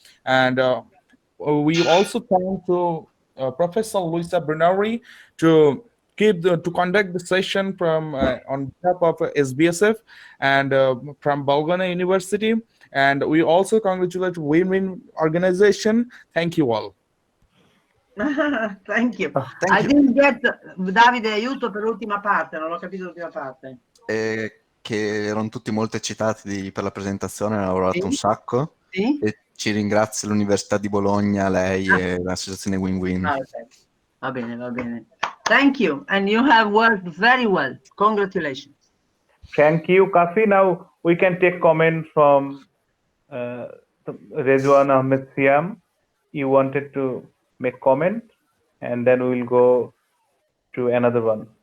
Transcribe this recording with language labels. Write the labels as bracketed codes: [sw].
[en] And we also thank to Professor Luisa Brunori to to conduct the session from on behalf of SBSF and from Bologna University. And we also congratulate Win-Win Organization. Thank you all. Thank you. Thank I you. didn't get [it] Davide aiuto per l'ultima parte, non ho capito l'ultima parte. Che erano tutti molto eccitati per la presentazione, hanno lavorato Sì. un sacco. Sì? E ci ringrazia l'Università di Bologna, lei e l'associazione Win-Win. Ah, okay. Va bene, va bene. [en] Thank you, and you have worked very well. Congratulations. Thank you, Kafi. Now we can take comment from Rezwan Ahmed Siam. You wanted to make comment, and then we will go to another one.